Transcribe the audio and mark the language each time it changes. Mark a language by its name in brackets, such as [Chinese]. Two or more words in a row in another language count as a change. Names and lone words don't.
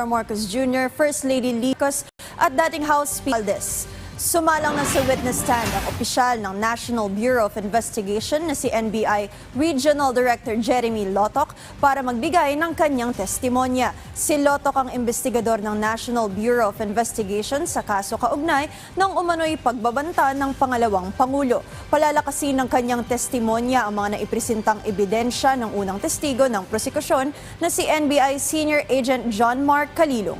[Filipino] Marcos Jr., First Lady Licos at dating House Speaker Valdez. Sumalang na sa witness stand ang opisyal ng National Bureau of Investigation na si NBI Regional Director Jeremy Lotoc para magbigay ng kanyang testimonya. Si Lotoc ang investigador ng National Bureau of Investigation sa kaso kaugnay ng umano'y pagbabanta ng pangalawang Pangulo. Palalakasin ng kanyang testimonya ang mga naipresentang ebidensya ng unang testigo ng prosekusyon na si NBI Senior Agent John Mark Calilong.